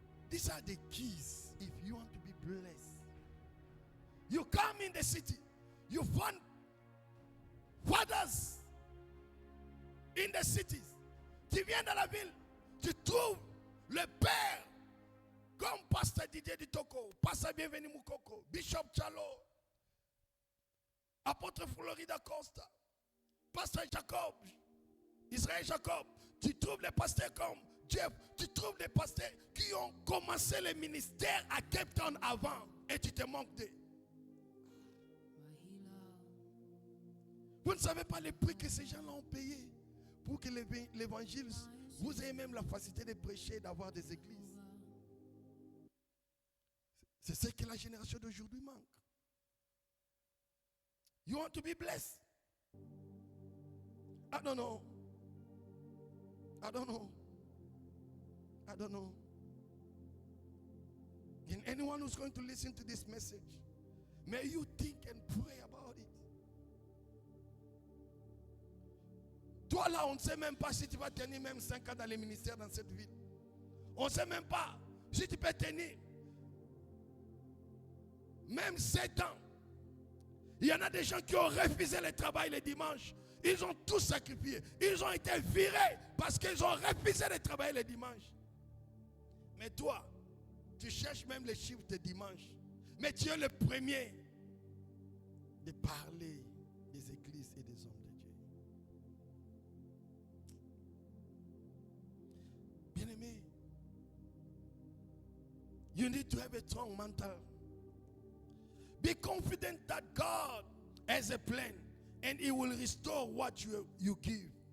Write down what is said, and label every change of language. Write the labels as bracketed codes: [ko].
[en] These are the keys if you want to be blessed. You come in the city, you find fathers in the cities. [fr] Tu viens dans la ville, tu trouves le père comme Pasteur Didier Ditoko, Pasteur Bienvenu Moukoko, Bishop Chalo, Apôtre Florida Costa, Pasteur Jacob, Israël Jacob. Tu trouves les pasteurs comme Jeff, tu trouves des pasteurs qui ont commencé le ministère à Cape Town avant et tu te manques d'eux. Vous ne savez pas les prix que ces gens-là ont payé pour que l'évangile, vous ayez même la facilité de prêcher, d'avoir des églises. C'est ce que la génération d'aujourd'hui manque. [en] You want to be blessed? I don't know. I don't know. I don't know. And anyone who's going to listen to this message, may you think and pray about it. [fr] Toi là, on ne sait même pas si tu vas tenir même 5 ans dans les ministères dans cette ville. On ne sait même pas si tu peux tenir même 7 ans. Il y en a des gens qui ont refusé le travail le dimanche. Ils ont tout sacrifié. Ils ont été virés parce qu'ils ont refusé de travailler le dimanche. Mais toi, tu cherches même les chiffres de dimanche. Mais tu es le premier de parler des églises et des hommes de Dieu. Bien-aimé, [en] you need to have a strong mental. Be confident that God has a plan and He will restore what you give.